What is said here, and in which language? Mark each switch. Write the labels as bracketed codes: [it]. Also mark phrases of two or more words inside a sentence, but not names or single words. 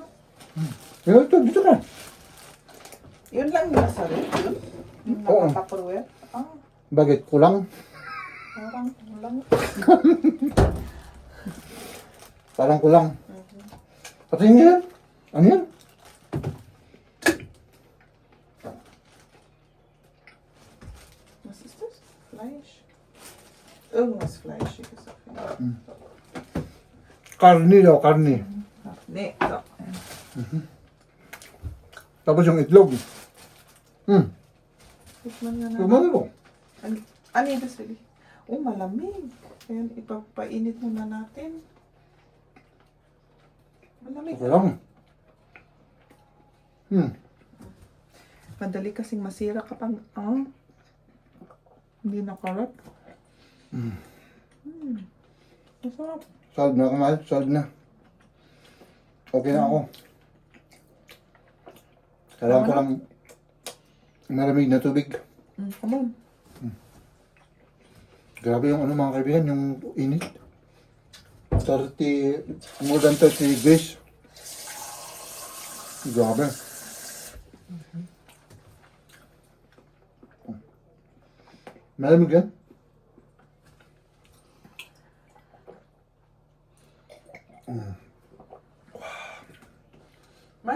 [tl] Ito, dito ka. Yun lang yung nasa rin. Yun. Yung Oo. naka-tupperware. Bakit? Kulang? Parang lang. Parang kulang. Pati yan. Ano yan? [de] Was ist das? Fleisch? Irgendwas Fleischiges auf jeden Fall. [tl] Karni daw, karni. [de] Nee, so. [tl] Tapos yung itlog. Tikman nga na. Tumali ko. Ano yung dasili? Oh, malamig. Kaya ipapainit muna natin. Malamig. Okay lang. Madali kasing masira kapag hindi nakarap. Masarap. Solve na ako, mahal. Solve na. Okay na ako. Kailangan ko lang malamig na tubig. [en] Come on. [tl] Grabe yung ano mga kaibigan, yung init. [en] 30, more than 30 degrees. [tl] Grabe. Malamig yan? Mar?